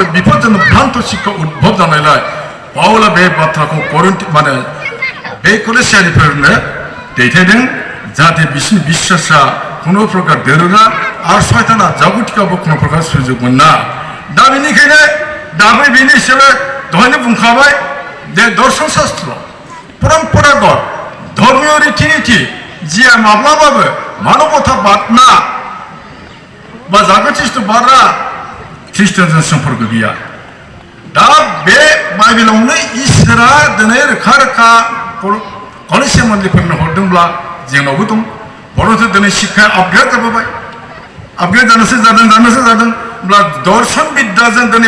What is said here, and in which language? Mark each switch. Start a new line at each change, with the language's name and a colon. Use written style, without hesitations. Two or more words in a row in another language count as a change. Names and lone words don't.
Bodo: बिफोरजों भ्रान्त शिक्षा उद्भब जानायलाय पाउला बे बाथ्राखौ माने बे कलेजियानिफोरनो दैथायदों जाहाथे बिसोरनि बिश्वासा कुनु प्रकार दोरोङा आरो सयताना जागतिकावबो कुनु प्रकार सुजुग मोना दा बेनिखायनो दाबो बेनि हिसाबै दहायनो बुंखाबाय जे दर्शन शास्त्र परम्परागत धर्मीय रीति-नीति जिया माब्लाबाबो मानबताबाद ना बा जागतिकबादआ ख्रिस्टानजों सम्पर्क गैया दा बे बाइबेलावनो इसोरा दिनै रोखा कलेजिया मन्दिरफोरनो हरदोंब्ला जोंनावबो दं बर'थ' दिनै शिक्षाया आपग्रेड जाबोबाय आपग्रेड जानोसो जादों होमब्ला दर्शन बिद्याजों दिनै